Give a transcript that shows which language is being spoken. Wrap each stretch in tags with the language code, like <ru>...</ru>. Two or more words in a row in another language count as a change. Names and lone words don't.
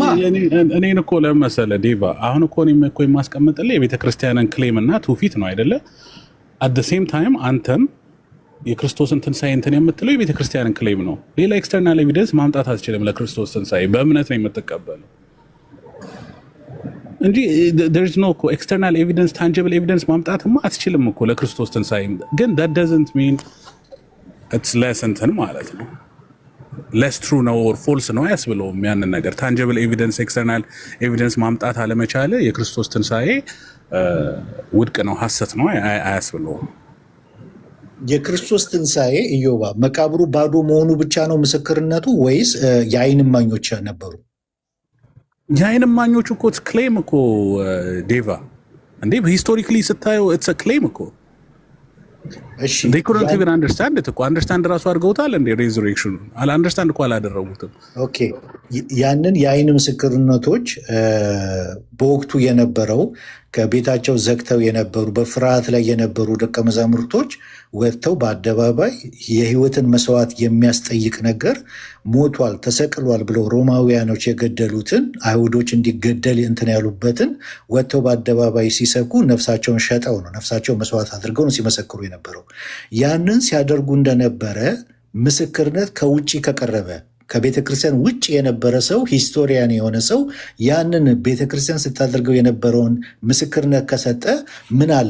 <am>እኔን እኮ ለመሰለ ዴቫ አሁን እኮ እኔም እኮ የማስቀምጥልህ የቤተክርስቲያንን ክሌም እና ትውፊት ነው አይደለ?</am> <en>at the same time</en> <am>አንተም የክርስቶስን ትንሣኤ እንትን የምትለው የቤተ ክርስቲያንን ክሌም ነው። ሌላ</am> <en>external evidence</en> <am>ማምጣት አትችልም። ለክርስቶስ ትንሣኤ በእምነት ነው የምትቀበለው። እንጂ</am> <en>there's no external evidence tangible evidence</en> <am>ማምጣትማ አትችልም እኮ ለክርስቶስ ትንሣኤ። ግን</am> <en>that doesn't mean it's less</en> <am>እንትን ማለት ነው</am> <en>less true</en> <am>ነው or false ነው አያስብለውም። ያንን ነገር</am> <en>tangible evidence external evidence</en> <am>ማምጣት አለመቻለ የክርስቶስ ትንሣኤ ውድቅ ነው ሐሰት ነው አያስብለውም። የክርስቶስ ትንሣኤ ኢዮባ መቃብሩ ባዶ መሆኑ ብቻ ነው ምስክርነቱ ወይስ የዓይን እማኞች ነበሩ? የዓይን እማኞች እኮ ክሌም እኮ ዴቫ እንዴ ሂስቶሪካሊ ስታየው</am> <en>its claim</en> <am>እኮ እሺ</am> <en>they couldn't even understand it</en> <am>እኮ አንደርስታንድ ራሱ አድርገውታል እንዴ ሬዙሬክሽኑ አንደርስታንድ እኮ አላደረጉትም። ኦኬ ያንን የዓይን ምስክርነቶች በወቅቱ የነበረው ከቤታቸው ዘግተው የነበሩ በፍርሃት ላይ የነበሩ ደቀ መዛሙርቶች ወጥተው በአደባባይ የሕይወትን መስዋዕት የሚያስጠይቅ ነገር ሞቷል፣ ተሰቅሏል ብለው ሮማውያኖች የገደሉትን አይሁዶች እንዲገደል እንትን ያሉበትን ወጥተው በአደባባይ ሲሰኩ ነፍሳቸውን ሸጠው ነው ነፍሳቸውን መስዋዕት አድርገው ነው ሲመሰክሩ የነበረው። ያንን ሲያደርጉ እንደነበረ ምስክርነት ከውጭ ከቀረበ ከቤተ ክርስቲያን ውጭ የነበረ ሰው ሂስቶሪያን የሆነ ሰው ያንን ቤተ ክርስቲያን ስታደርገው የነበረውን ምስክርነት ከሰጠ ምን አለ?</am>